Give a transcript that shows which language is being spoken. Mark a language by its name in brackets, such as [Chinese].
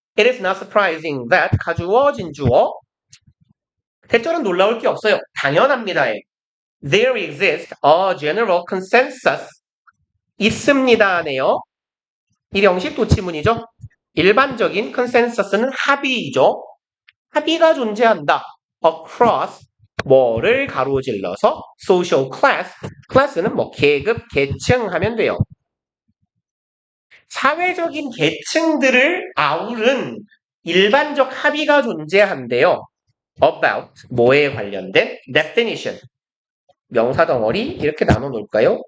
[English] It is not surprising that [Korean] 가주어, 진주어 대절은 놀라울 게 없어요. 당연합니다. [English] There exists a general consensus. [Korean] 있습니다네요. 일형식 도치문이죠. 일반적인 consensus는 합의이죠. 합의가 존재한다. across 뭐를 가로질러서 social class. class는 뭐 계급, 계층 하면 돼요. 사회적인 계층들을 아우른 일반적 합의가 존재한대요. about 뭐에 관련된 definition 명사 덩어리 이렇게 나눠 놓을까요?